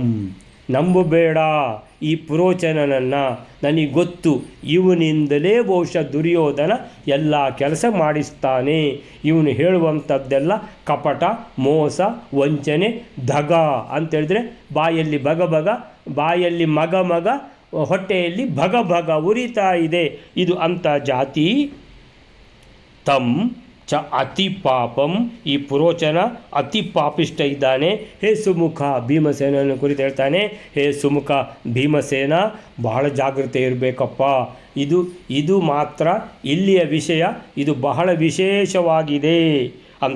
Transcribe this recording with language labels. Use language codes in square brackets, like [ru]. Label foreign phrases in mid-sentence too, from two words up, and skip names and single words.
[kn] ನಂಬಬೇಡ ಈ ಪುರೋಚನನನ್ನು, ನನಗೆ ಗೊತ್ತು ಇವನಿಂದಲೇ ಬಹುಶಃ ದುರ್ಯೋಧನ ಎಲ್ಲ ಕೆಲಸ ಮಾಡಿಸ್ತಾನೆ. ಇವನು ಹೇಳುವಂಥದ್ದೆಲ್ಲ ಕಪಟ, ಮೋಸ, ವಂಚನೆ, ದಗ ಅಂತೇಳಿದ್ರೆ ಬಾಯಲ್ಲಿ ಬಗ ಬಾಯಲ್ಲಿ ಮಗ ಹೊಟ್ಟೆಯಲ್ಲಿ ಭಗ ಉರಿತಾ ಇದೆ, ಇದು ಅಂಥ ಜಾತಿ. [sa] ತಂ ಚ ಅತಿ ಪಾಪಂ, [kn] ಈ ಪುರೋಚನ ಅತಿ ಪಾಪಿಷ್ಟ ಇದ್ದಾನೆ. ಹೇ ಸುಮುಖ, ಭೀಮಸೇನನ ಕುರಿತು ಹೇಳ್ತಾನೆ, ಹೇ ಸುಮುಖ ಭೀಮಸೇನ, ಬಹಳ ಜಾಗೃತೆ ಇರಬೇಕಪ್ಪ. ಇದು ಮಾತ್ರ ಇಲ್ಲಿಯ ವಿಷಯ, ಇದು ಬಹಳ ವಿಶೇಷವಾಗಿದೆ ಅಂತ.